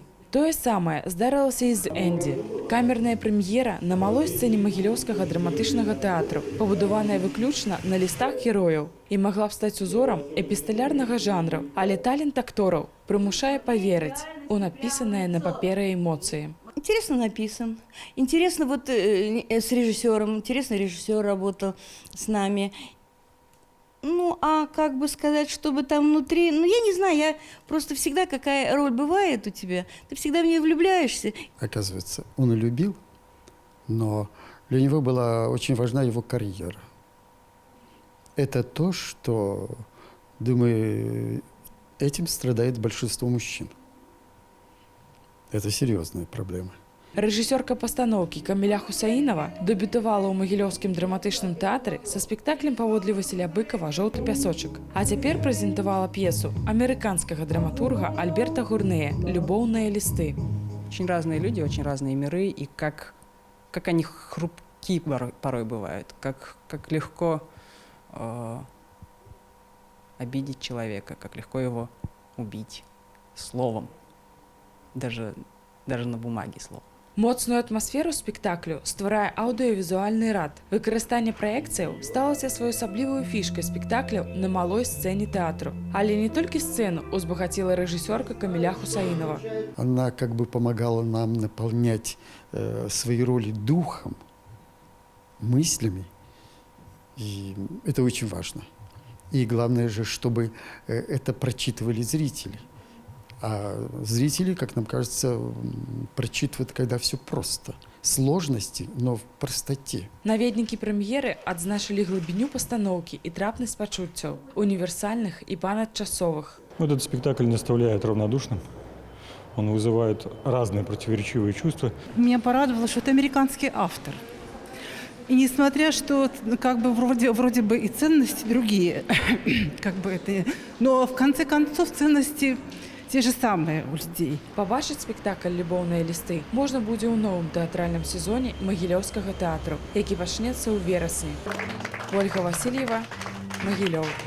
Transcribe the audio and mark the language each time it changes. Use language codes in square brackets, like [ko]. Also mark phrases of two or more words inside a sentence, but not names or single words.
[be] Тое самае здарылася і з Энді. Камерная прэм'ера на малой сцэне Магілёўскага драматычнага тэатру, пабудаваная выключна на лістах герояў, і магла б стаць узорам эпісталярнага жанру, але талент актораў прымушае паверыць у напісаныя на паперы эмоцыі. [ru] Интересно написан. Интересно с режиссером. Интересно режиссер работал с нами. Ну, а как бы сказать, чтобы там внутри... Ну, я не знаю, я просто всегда, какая роль бывает у тебя, ты всегда в нее влюбляешься. Оказывается, он и любил, но для него была очень важна его карьера. Это то, что, думаю, этим страдает большинство мужчин. Это серьезная проблема. [be] Рэжысёрка пастаноўкі Каміля Хусаінава дэбютавала ў Магілёўскім драматычным тэатры са спектаклем паводле Васіля Быкова «Жоўты пясочак», а цяпер прэзентавала п'есу амерыканскага драматурга Альберта Гурнея «Любоўныя лісты». [ru] Очень разные люди, очень разные миры, и как они хрупки порой бывают, как легко обидеть человека, как легко его убить словом, даже на бумаге словом. [be] Моцную атмасферу спектаклю стварае аўдыёвізуальны рад. Выкарыстанне праекцыяў сталася своеасаблівую фішкай спектакляў на малой сцэне тэатру. Але не толькі сцэну узбагацила рэжысёрка Каміля Хусаінава. [ru] Она как бы помогала нам наполнять свои роли духом, мыслями. И это очень важно. И главное же, чтобы это прочитывали зрители. А зрители, как нам кажется, прочитывают, когда все просто. Сложности, но в простоте. [be] Наведнікі прэм'еры адзначылі глыбіню пастаноўкі і трапнасць пачуццяў, універсальных и панадчасовых. [ru] Этот спектакль не оставляет равнодушным. Он вызывает разные противоречивые чувства. Меня порадовало, что это американский автор. И несмотря, что как бы вроде бы и ценности другие, как бы это, но в конце концов ценности те же самые у людей. [be] Пабачыць спектакль «Любоўныя лісты» можна будзе ў новым тэатральным сезоне Магілёўскага тэатру, які пачнецца ў верасні. Ольга Васильева, Магілёў.